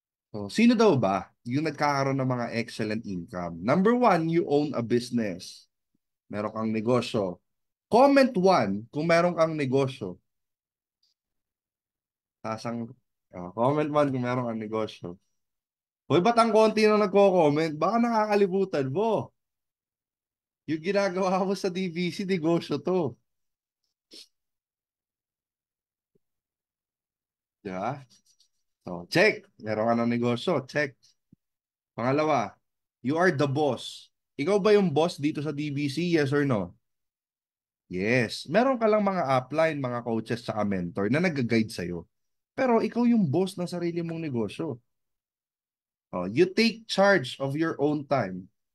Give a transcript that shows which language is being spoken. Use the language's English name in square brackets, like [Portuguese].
[Filipino] So, sino daw ba yung nagkakaroon ng mga excellent income? [English] Number one, you own a business. [Filipino] Meron kang negosyo. Comment one kung meron kang negosyo. Tasang, comment one kung meron kang negosyo. Hoy, ba't ang konti na nagko-comment? Baka nakakalimutan mo. Yung ginagawa mo sa DVC, negosyo to. Di ba? So, check. Meron ka ng negosyo. Check. Pangalawa, [English] you are the boss. [Filipino] Ikaw ba yung boss dito sa DVC? [English] Yes or no? Yes. [Filipino] Meron ka lang mga upline, mga coaches, saka mentor na nag-guide sa'yo. Pero ikaw yung boss ng sarili mong negosyo. [English] Oh, you take charge of your own time.